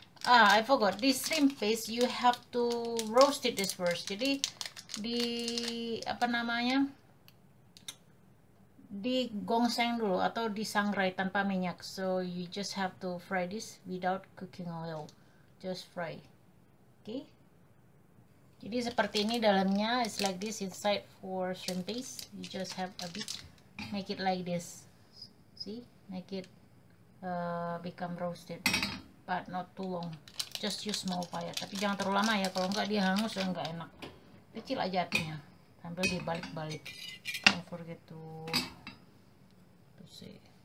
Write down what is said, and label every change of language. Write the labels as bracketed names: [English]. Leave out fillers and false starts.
[English] I forgot, this shrimp paste you have to roast it this first. [Indonesian] Jadi di apa namanya, digongseng dulu atau disangrai tanpa minyak. [English] So you just have to fry this without cooking oil, just fry. [Indonesian] Okay, jadi seperti ini dalamnya. [English] It's like this inside for shrimp paste. You just have a bit, make it like this. See, make it become roasted, but not too long. Just use small fire, [Indonesian] tapi jangan terlalu lama ya, kalau enggak dia hangus dan enggak enak. Kecil aja apinya sambil dibalik-balik. [English] Don't forget to see.